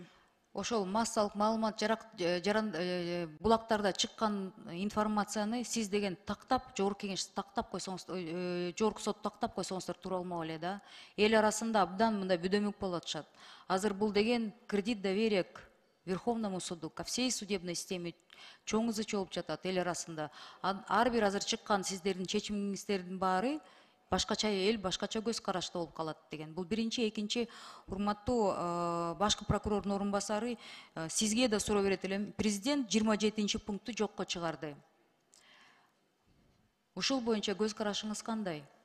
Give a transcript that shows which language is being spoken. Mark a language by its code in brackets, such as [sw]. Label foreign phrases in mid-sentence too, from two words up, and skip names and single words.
[ky] Ошол массалык маалымат булактарда чыккан информацияны сиз деген тактап, жогорку кеңеш тактап койсоңуз, жогорку сот тактап койсоңуздар туура болмок эле да. Эл арасында абдан мындай бөдөмөк болуп атышат. Азыр бул деген [ru] кредит доверия к Верховному суду, ко всей судебной системе [ky] чоң ызы чуу болуп жатат эл арасында. Ар бир азыр чыккан сиздердин чечимиңиздердин баары башкача эл, башкача көз карашта болуп калат деген. Бул биринчи, экинчи, урматтуу башкы прокурордун орун басары, сизге да суроо берет элем. Президент 27 пункту жокко чыгарды. Ушул боюнча көз карашыңыз кандай?